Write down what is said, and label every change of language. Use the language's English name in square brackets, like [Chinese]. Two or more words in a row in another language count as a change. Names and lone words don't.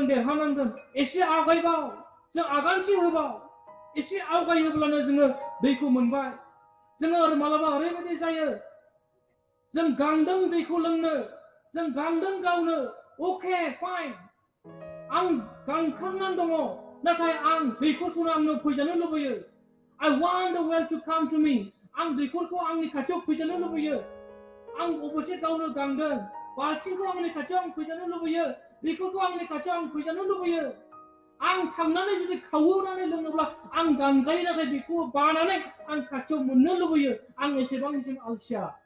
[Bodo] देरहानांगोन एसे आवगायबाव जों आगानसे होबाव एसे आवगायोब्लानो जोङो दैखौ मोनबाय जोङो मालाबा ओरैबायदि जायो जों गांदों दैखौ लोंनो जों गांदों गावनो [English] okay fine [Bodo] आं गांखांनानै दङ नाथाय आं दैखरखौनो आंनो फैजानो लुबैयो [English] I want the well to come to me [Bodo] आं दैखरखौ आंनि खाथियाव फैजानो लुबैयो आं अबसे गावनो गांदों बाल्थिंखौ आंनि खाथियाव आं फैजानो लुबैयो दैखरखौ आंनि खाथियाव आं फैजानो लुबैयो आं थांनानै जुदि खावनानै लोङोब्ला आं गांगायो नाथाय बेखौ बानानै आं खाथियाव मोननो लुबैयो आं एसेबांसिम अलसिया